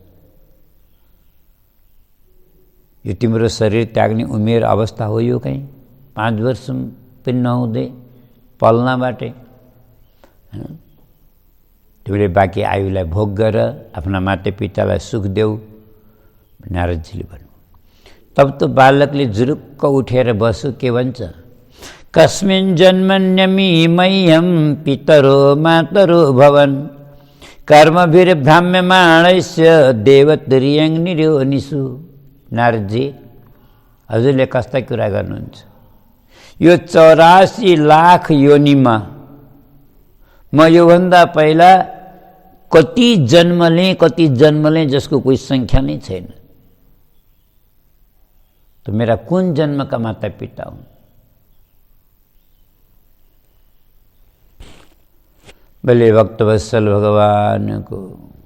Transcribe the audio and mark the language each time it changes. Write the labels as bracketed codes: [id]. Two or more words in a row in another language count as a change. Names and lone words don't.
[ne] यो तिम्रो शरीर त्याग्ने उमेर अवस्था हो यो कहीं 5 वर्ष पनि नहुँदै पल्नाबाटै तिमीले बाँकी आयुलाई भोग गर, आफ्ना मातापितालाई सुख देऊ। नारदजीले भन्नु। तब तो बालकले जुरुक्क उठेर बस्यो। के भन्छ? [sa] कस्मिन् जन्मन्यमी मह्यं पितरो मातरो भवन् कर्मभिर्भ्राम्यमाणस्य देवतुर्यं निरयोनिषु। [ne] नारदजी, हजुरले कस्ता कुरा गर्नुहुन्छ? यो 84 लाख योनिमा म योभन्दा पहिला कति जन्मले जसको कोही संख्या नै छैन। तो मेरा कुन जन्म का माता पिता हुन्? भले भक्तवत्सल भगवान को